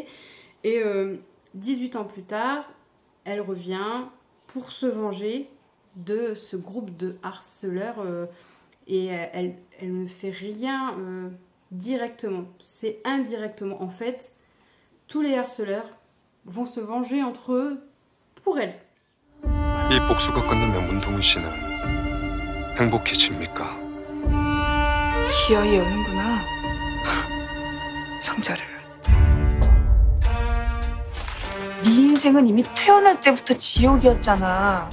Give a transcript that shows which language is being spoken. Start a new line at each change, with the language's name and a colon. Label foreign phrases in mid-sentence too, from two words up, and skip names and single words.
French: Et 18 ans plus tard, elle revient pour se venger de ce groupe de harceleurs et elle ne fait rien directement. C'est indirectement. En fait, tous les harceleurs vont se venger entre eux pour elle.
Korean: 이 복수가 끝나면 문동훈 씨는 행복해집니까? 기어이 여는구나. 상자를. 네 인생은 이미 태어날 때부터 지옥이었잖아.